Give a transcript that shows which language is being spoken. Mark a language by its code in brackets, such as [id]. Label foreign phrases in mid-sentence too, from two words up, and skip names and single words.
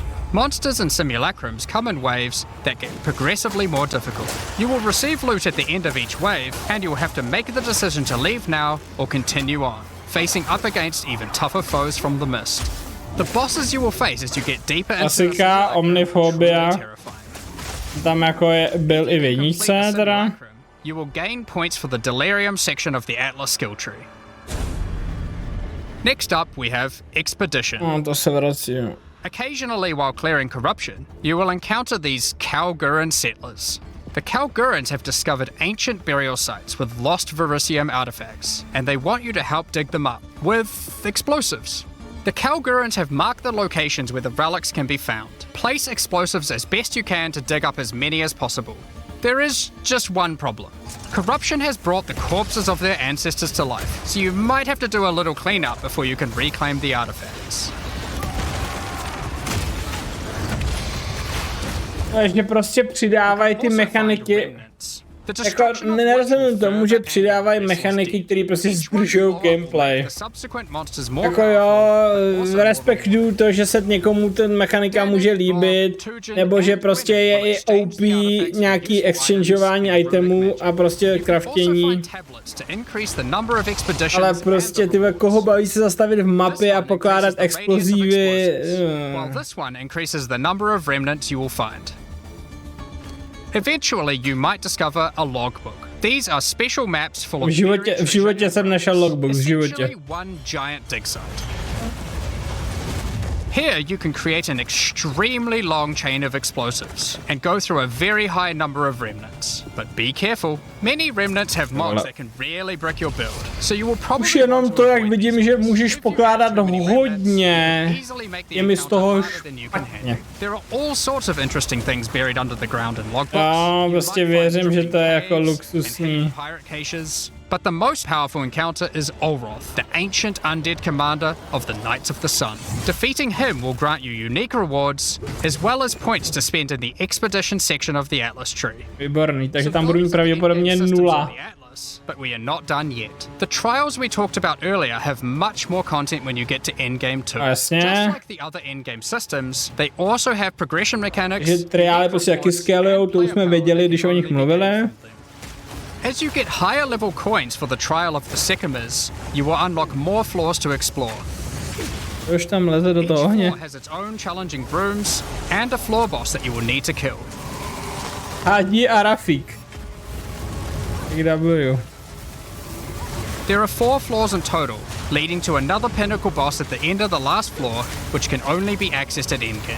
[en] Monsters and simulacrums come in waves that get progressively more difficult. You will receive loot at the end of each wave, and you will have to make the decision to leave now or continue on, facing up against even tougher foes from the mist. The bosses you will face as you get deeper into the terrifying. [cs] Tam jako byl i v jedničce teda. [en] You will gain points for the Delirium section of the Atlas skill tree. Next up we have Expedition. [cs] To se vrací. [en] Occasionally while clearing corruption, you will encounter these Kalguran settlers. The Kalgurans have discovered ancient burial sites with lost Verisium artifacts, and they want you to help dig them up with explosives. The Kalgurans have marked the locations where the relics can be found. Place explosives as best you can to dig up as many as possible. There is just one problem. Corruption has brought the corpses of their ancestors to life, so you might have to do a little cleanup before you can reclaim the artifacts. [cs] Takže prostě přidávají ty mechaniky. Jako nerozumím tomu, že přidávají mechaniky, které prostě zdržují gameplay. Jako jo, respektuju to, že se někomu ten mechanika může líbit, nebo že prostě je i OP nějaký exchangeování itemů a prostě craftění. Ale prostě ty koho baví se zastavit v mapě a pokládat explozívy. [en] Eventually, you might discover a logbook. These are special maps full of [cs] v životě jsem našel logbook, v životě. [en] One giant dig site. Here, you can create an extremely long chain of explosives and go through a very high number of remnants. But be careful, many remnants have mobs that can really break your build, so you will probably... [cs] Už jenom to, jak vidím, že můžeš pokládat hodně, je mi z toho špatně. [en] There are all sorts of interesting things buried under the ground in logbooks. [cs] Já prostě věřím, že to je jako luxusní. [en] But the most powerful encounter is Olroth, the ancient undead commander of the Knights of the Sun. Defeating him will grant you unique rewards, as well as points to spend in the expedition section of the Atlas tree. [cs] Výborný, takže tam budu mít pravděpodobně 0. [en] But we are not done yet. The trials we talked about earlier have much more content when you get to endgame 2. [cs] Jasně. [en] Just like the other endgame systems, they also have progression mechanics. [cs] Že triály prostě jaký scalujou, to už jsme věděli, když o nich mluvili. [en] As you get higher level coins for the trial of the Sycamores, you will unlock more floors to explore. [cs] To už tam leze do toho [en] Each [cs] ohně. [en] floor has its own challenging rooms and a floor boss that you will need to kill. [cs] Hadí a Rafík. W. [en] There are 4 floors in total, leading to another pinnacle boss at the end of the last floor, which can only be accessed at endgame.